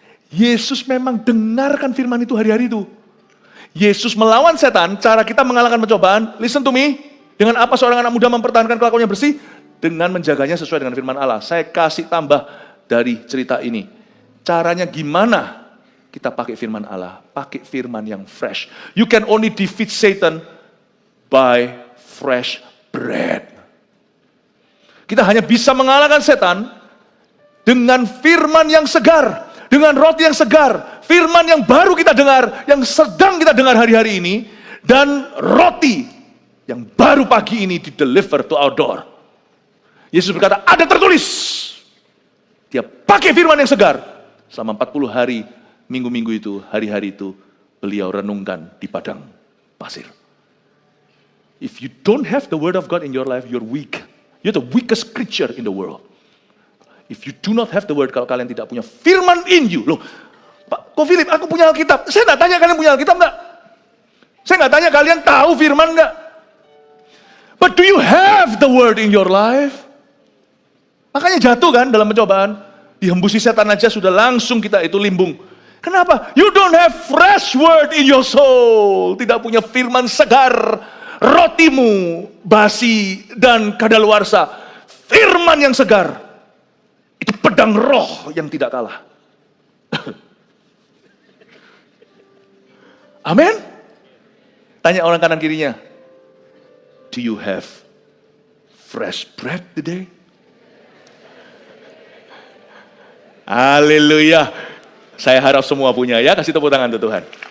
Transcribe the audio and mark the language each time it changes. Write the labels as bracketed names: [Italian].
[Indonesian] Yesus memang dengarkan firman itu hari-hari itu. Yesus melawan setan, cara kita mengalahkan pencobaan, [English] listen to me, [Indonesian] dengan apa seorang anak muda mempertahankan kelakuannya bersih? Dengan menjaganya sesuai dengan firman Allah. Saya kasih tambah dari cerita ini. Caranya gimana kita pakai firman Allah? Pakai firman yang fresh. [English] You can only defeat Satan by fresh bread. [Indonesian] Kita hanya bisa mengalahkan setan dengan firman yang segar. dengan roti yang segar, firman yang baru kita dengar, yang sedang kita dengar hari-hari ini, dan roti yang baru pagi ini di-deliver [English] to our door. [Indonesian] Yesus berkata, ada tertulis. Dia pakai firman yang segar. Selama 40 hari, minggu-minggu itu, hari-hari itu, beliau renungkan di padang pasir. [English] If you don't have the word of God in your life, you're weak. You're the weakest creature in the world. If you do not have the word, [Indonesian] kalau kalian tidak punya firman [English] in you. [Indonesian] Loh, Pak, kok Philip, aku punya Alkitab. Saya nggak tanya kalian punya Alkitab nggak? Saya nggak tanya kalian tahu firman nggak? [English] But do you have the word in your life? [Indonesian] Makanya jatuh kan dalam pencobaan. Dihembusi setan aja sudah langsung kita itu limbung. Kenapa? [English] You don't have fresh word in your soul. [Indonesian] Tidak punya firman segar. Rotimu basi dan kadaluarsa. Firman yang segar. Itu pedang roh yang tidak kalah. Amin. Tanya orang kanan kirinya. [English] Do you have fresh bread today? [Indonesian] Haleluya. Saya harap semua punya ya. Kasih tepuk tangan untuk Tuhan.